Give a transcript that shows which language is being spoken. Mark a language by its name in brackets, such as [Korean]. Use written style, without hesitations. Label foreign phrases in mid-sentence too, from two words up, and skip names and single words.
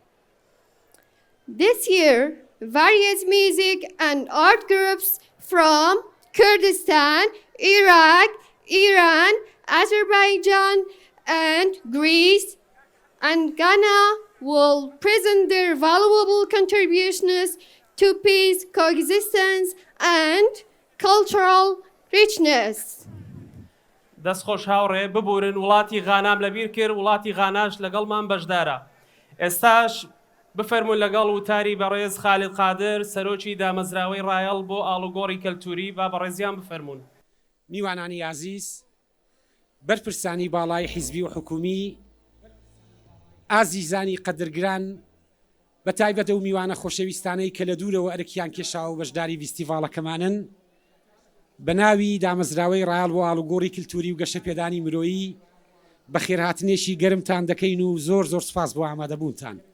[English] This year, various music and art groups from Kurdistan, Iraq, Iran, Azerbaijan, and Greece and Ghana will present their valuable contributions to peace, coexistence, and cultural richness. [Central Kurdish] دەستخۆش هاوڕێ ببورن وڵاتی غانام لەبیر کرد، وڵاتی غاناش لەگەڵمان بەشدارە. ئێستاش بفەرمون لەگەڵ وتاری بەڕێز خالید قادر سەرۆکی دامەزراوەی ڕایەڵ بۆ ئاڵوگۆڕی کەلتوری با بەڕێزیان بفەرمون. میوانانی عزیز، بەرپرسانی باڵای حیزبی و حکومی، ئازیزانی قەدرگران، بە تایبەتە و میوانە خۆشەویستانەی کە لە دوورەوە ئەرکیان کێشاوە بەشداری فیستیڤاڵەکەمانن، بە ناوی دامەزراوەی ڕایەڵ بۆ ئاڵوگۆڕی کلتوری و گەشە پێدانی مرۆیی بە خێرهاتنێشی گەرمتان دەکەین و زۆر زۆر سپاس بۆ ئامادەبوونتان.